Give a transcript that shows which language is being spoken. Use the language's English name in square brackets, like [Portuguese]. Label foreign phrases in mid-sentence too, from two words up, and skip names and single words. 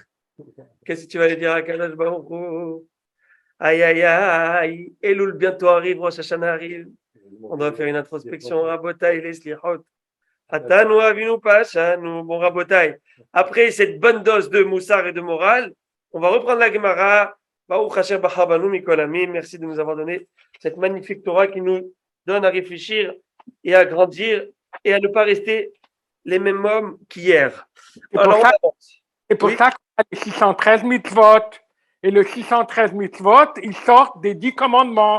[French] Qu'est-ce que tu vas lui dire à [Hebrew] Kadosh Baruch? [French] Aïe, aïe, aïe. Elul bientôt arrive, Rosh Hashanah arrive. On doit faire une introspection. Rabotaï, les slihot. [Hebrew] Atanu avinu pashanu. [French] Bon, Rabotaï. Après cette bonne dose de moussard et de morale, on va reprendre la Gemara. [Hebrew] Baruch Hashem b'chabanu mikol amim. [French] Merci de nous avoir donné cette magnifique Torah qui nous donne à réfléchir et à grandir et à ne pas rester les mêmes hommes qu'hier. C'est pour ça qu'on a les 613 mitzvot. Et le 613 mitzvot, ils sortent des 10 commandements.